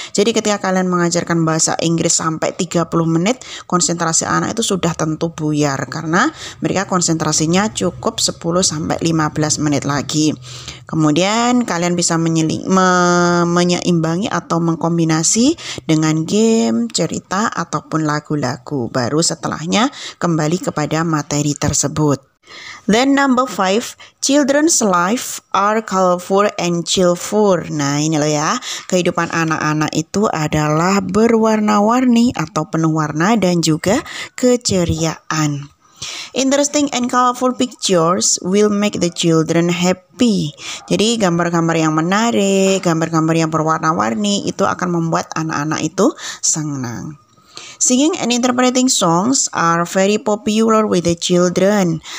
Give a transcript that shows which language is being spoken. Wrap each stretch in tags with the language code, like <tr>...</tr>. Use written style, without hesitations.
<id>Jadi ketika kalian mengajarkan bahasa Inggris sampai 30 menit, konsentrasi anak itu sudah tentu buyar karena mereka konsentrasinya cukup 10-15 menit lagi. Kemudian kalian bisa menyeimbangi atau mengkombinasi dengan game, cerita, ataupun lagu-lagu. Baru setelahnya kembali kepada materi tersebut.</id> <en>Then number 5, children's life are colorful and cheerful.</en> <id>Nah ini loh ya, kehidupan anak-anak itu adalah berwarna-warni atau penuh warna dan juga keceriaan.</id> <en>Interesting and colorful pictures will make the children happy.</en> <id>Jadi gambar-gambar yang menarik, gambar-gambar yang berwarna-warni itu akan membuat anak-anak itu senang.</id> <en>Singing and interpreting songs are very popular with the children.</en>